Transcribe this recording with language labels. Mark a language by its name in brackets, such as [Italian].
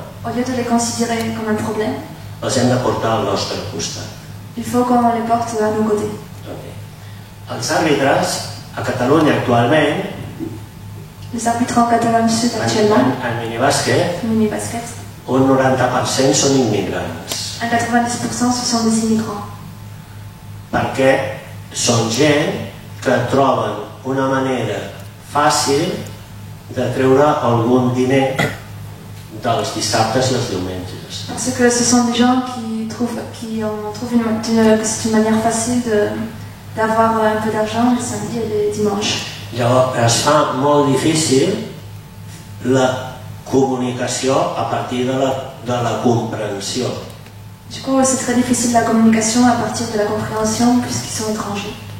[French] Au lieu de les considérer comme un problème, [Catalan] els hem de portar al nostre costat. [French] il faut qu'on les porte à nos côtés. [Catalan] Els àrbitres a Catalunya actualment, [French] Les arbitres en Catalogne Sud actuellement, [Catalan] en minibàsquet, [French] mini-basket, [Catalan] un 90% són immigrants. [French] un 90% ce sont des immigrants. [Catalan] Perquè són gent que troben una manera fàcil de treure algun diner dels dissabtes i els diumenges. [French] Parce que ce sont des gens qui trouvent que c'est une manière facile d'avoir un peu d'argent les samedis et les dimanches. [Catalan] Llavors es fa molt difícil la comunicació a partir de la comprensió. [French] Du coup, c'est très difficile la communication à partir de la compréhension puisqu'ils sont étrangers.